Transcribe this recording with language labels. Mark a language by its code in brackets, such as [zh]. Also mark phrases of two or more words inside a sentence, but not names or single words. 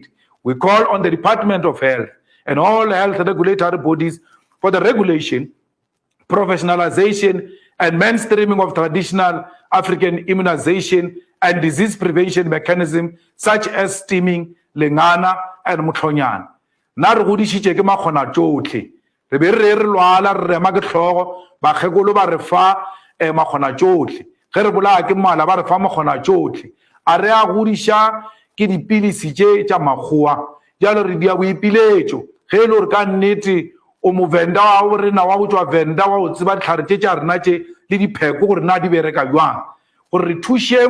[en] We call on the Department of Health and all health regulatory bodies for the regulation, professionalization, and mainstreaming of traditional African immunization and disease prevention mechanism such as steaming, lengana, and mutlonyana. [nso] Na re godishitse ke makgona tsotlhe re be re lwala re rema ke tlhogo bakgekolo ba re fa makgona tsotlhe ge re bolaya ke mala ba re fa makgona tsotlhe a re a godisha ke dipilisi tša makgowa jalo re dia boipiletšo ge le re ka nnete o movenda wa o rena wa go tswa venda wa o tseba ditlhare tša rena tše le dipheko gore na di bereka jwang gore re thušeng